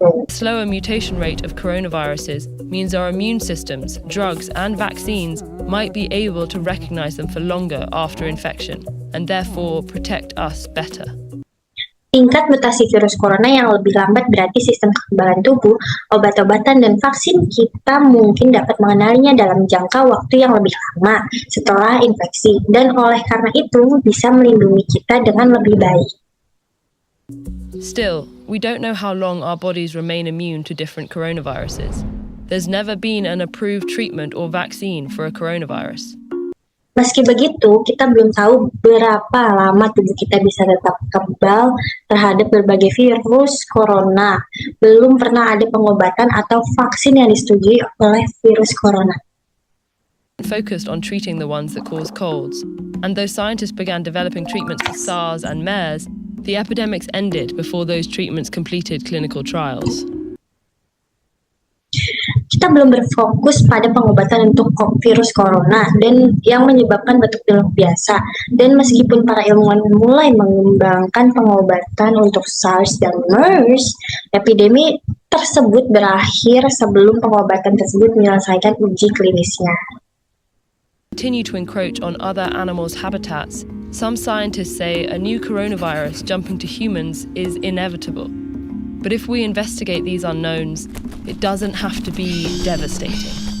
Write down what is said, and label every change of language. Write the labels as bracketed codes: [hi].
[en] Slower mutation rate of coronaviruses means our immune systems, drugs, and vaccines might be able to recognize them for longer after infection and therefore protect us better. [id] Tingkat mutasi virus corona yang lebih lambat berarti sistem kekebalan tubuh, obat-obatan, dan vaksin kita mungkin dapat mengenalinya dalam jangka waktu yang lebih lama setelah infeksi, dan oleh karena itu bisa melindungi kita dengan lebih baik. [en] Still, we don't know how long our bodies remain immune to different coronaviruses. There's never been an approved treatment or vaccine for a coronavirus. [id] Meski begitu, kita belum tahu berapa lama tubuh kita bisa tetap kebal terhadap berbagai virus corona. Belum pernah ada pengobatan atau vaksin yang disetujui oleh virus corona. [en] Focused on treating the ones that cause colds. And though scientists began developing treatments for SARS and MERS, the epidemics ended before those treatments completed clinical trials. [id] Kita belum berfokus pada pengobatan untuk virus corona dan yang menyebabkan batuk pilek biasa. Dan meskipun para ilmuwan mulai mengembangkan pengobatan untuk SARS dan MERS, epidemi tersebut berakhir sebelum pengobatan tersebut menyelesaikan uji klinisnya. [en] Continue to encroach on other animals' habitats. Some scientists say a new coronavirus jumping to humans is inevitable. But if we investigate these unknowns, it doesn't have to be devastating.